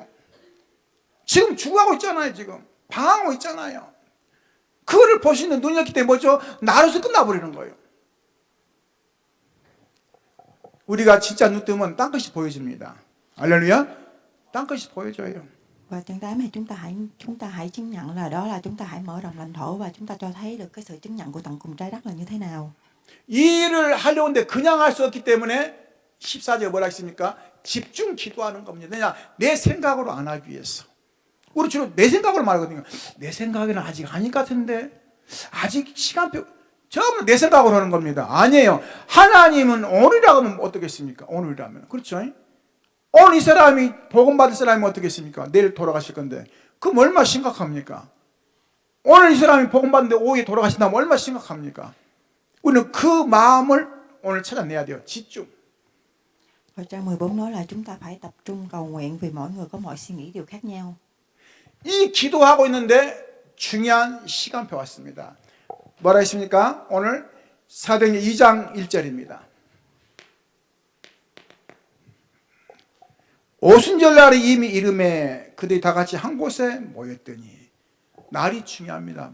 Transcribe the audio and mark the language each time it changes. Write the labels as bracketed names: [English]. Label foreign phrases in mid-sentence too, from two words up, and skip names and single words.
[Korean] 지금 죽어가고 있잖아요. 지금 방황하고 있잖아요. 그거를 볼 수 있는 눈이었기 때문에 뭐죠? 나로서 끝나버리는 거예요. 우리가 진짜 눈 뜨면 땅끝이 보여집니다. 할렐루야. 땅끝이 보여줘요. [Vietnamese] Và chương 8 thì chúng ta hãy chứng nhận là đó là chúng ta hãy mở rộng lãnh thổ và chúng ta cho thấy được cái sự chứng nhận của tận cùng trái đất là như thế nào. [Korean] 이 일을 하려는데 그냥 할 수 없기 때문에 14절에 뭐라 했습니까? 집중 기도하는 겁니다. 왜냐? 내 생각으로 안 하기 위해서. 우리 주로 내 생각으로 말하거든요. 내 생각에는 아직 아닐 것 같은데, 아직 시간표, 전부 내 생각으로 하는 겁니다. 아니에요. 하나님은 오늘이라고 하면 어떻겠습니까? 오늘이라면. 그렇죠? 오늘 이 사람이 복음받을 사람이 어떻겠습니까? 내일 돌아가실 건데. 그럼 얼마나 심각합니까? 오늘 이 사람이 복음받는데 오후에 돌아가신다면 얼마나 심각합니까? 우리는 그 마음을 오늘 찾아내야 돼요. 집중. [Vietnamese] Và trang 14 nói là chúng ta phải tập trung cầu nguyện vì mỗi người có mọi suy nghĩ đều khác nhau. [Korean] 이 기도하고 있는데 중요한 시간표 왔습니다. 뭐라 했습니까? 오늘 사도행전 2장 1절입니다. 오순절날에 이미 이름에 그들이 다 같이 한 곳에 모였더니, 날이 중요합니다.